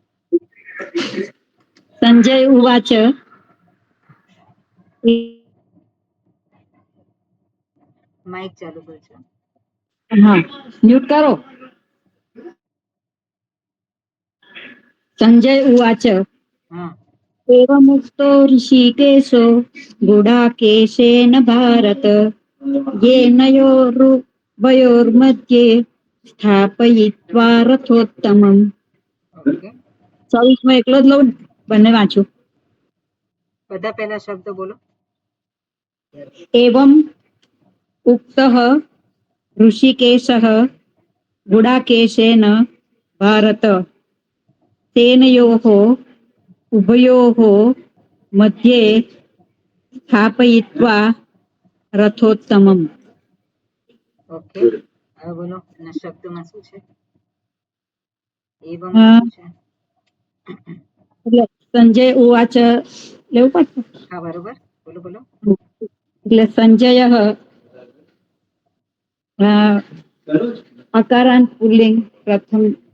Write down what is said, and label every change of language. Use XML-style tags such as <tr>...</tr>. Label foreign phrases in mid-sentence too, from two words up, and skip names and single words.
<sa>સંજય ઉવાચ.</sa> <gu>માઇક ચાલુ કરજો. હા, મ્યુટ કરો.</gu> <sa>સંજય ઉવાચ. एवमुक्तो ऋषिकेशो गुडाकेशेन भारत येनयोरुभयोर्मध्ये स्थापयित्वा रथोत्तमम्.</sa> <gu>24 એકલો જ લઉં, બંને વાંચું. બધા પહેલા શબ્દ બોલો.</gu> <sa>एवम् उक्तः ऋषिकेशः गुडाकेशेन भारत तेनयोः उभयोः मध्ये स्थापयित्वा रथोत्तमम्.</sa> <gu>ઓકે, હવે બોલો એના શબ્દમાં શું છે? એવમ શું છે? એટલે</gu> <sa>સંજય ઉવાચ</sa> <gu>લેવું પડશે. હા, બરોબર, બોલો બોલો. એટલે સંજય અકારાંત પુલ્લિંગ પ્રથમ,</gu>